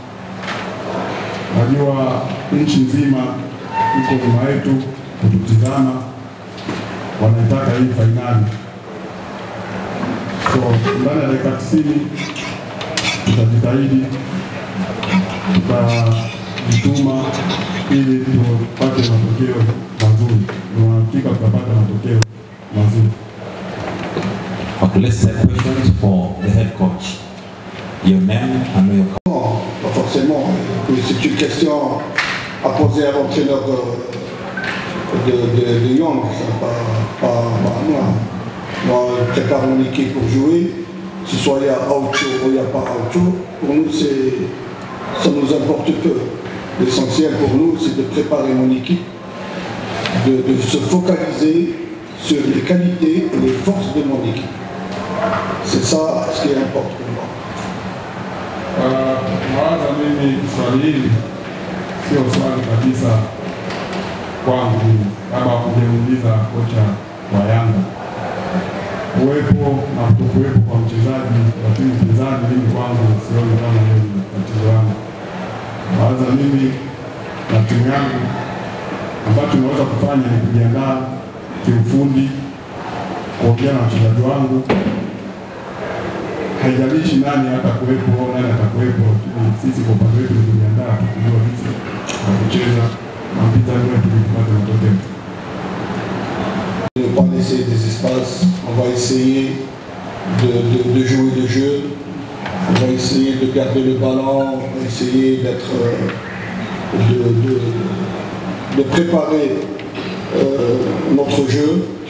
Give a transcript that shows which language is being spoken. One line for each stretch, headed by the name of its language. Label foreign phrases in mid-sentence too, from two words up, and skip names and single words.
Swahili: Najua nchi nzima iko nyuma yetu kututizama, wanaitaka hii fainali. So ndani ya dakika 90 tutajitahidi, tutajituma ili tupate matokeo mazuri. Tunahakika tutapata matokeo mazuri.
English: Okay, let's set questions for the head coach. Your name and your...
French: Non, pas forcément. C'est une question à poser à l'entraîneur de Young, pas à moi. Moi, je prépare mon équipe pour jouer. Que ce soit il y a Aucho ou il n'y a pas Aucho, pour nous, ça nous importe peu. L'essentiel pour nous, c'est de préparer mon équipe, de se focaliser sur les qualités et les forces de mon équipe. C'est ça ce qui importe pour moi.
Swahili: Mawaza mimi swali hili sio swali kabisa kwangu, kama kujeuliza kocha wa Yanga. Kuwepo na kutokuwepo kwa mchezaji wa timu pinzani, mimi kwangu sioni kama hiyo ni tatizo langu. Mawaza mimi na timu yangu ambacho tunaweza kufanya ni kujiandaa kiufundi, kuongea na wachezaji wangu. Haijalishi nani atakuwepo au nani atakuwepo, sisi kwa upande wetu tunajiandaa kujua jinsi ya kucheza na mpinzani wetu tupate matokeo.
French: Ne pas laisser des espaces, on va essayer de jouer le jeu, on va essayer de garder le ballon, on va essayer de préparer notre jeu.